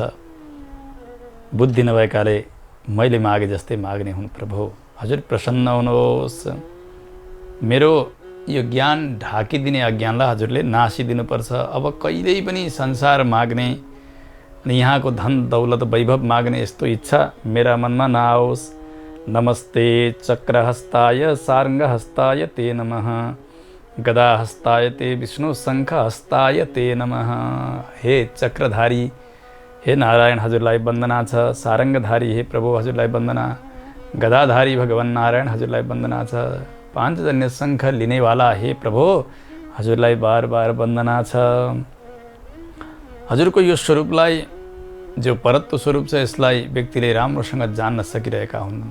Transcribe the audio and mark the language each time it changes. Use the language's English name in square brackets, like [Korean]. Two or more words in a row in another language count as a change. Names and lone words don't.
[Nepali] बुद्धि नभएकाले मैले मागे जस्तै माग्ने हुन् प्रभु। हजुर प्रसन्न हुनुहोस्। मेरो यो ज्ञान ढाकिदिने अज्ञानलाई हजुरले नासिदिनुपर्छ। अब कहिल्यै पनि संसार माग्ने अनि यहाँको धन दौलत वैभव माग्ने यस्तो इच्छा मेरा मनमा नआओस्। [Sanskrit] नमस्ते चक्रहस्ताय सार्ङ्गहस्ताय ते नमः, गदाहस्ताय ते विष्णु शङ्खहस्ताय ते नमः। [Nepali] हे चक्रधारी हे नारायण हजुरलाई वन्दना छ। सारङ्गधारी हे प्रभु हजुरलाई वन्दना। गदाधारी भगवान् नारायण हजुरलाई वन्दना छ। पाञ्चजन्य शङ्ख लिनेवाला हे प्रभु हजुरलाई बार बार वन्दना छ। हजुरको यो स्वरूपलाई, जो परत्व स्वरूप छ, यसलाई व्यक्तिले राम्रोसँग जान्न सकिरहेका हुन्।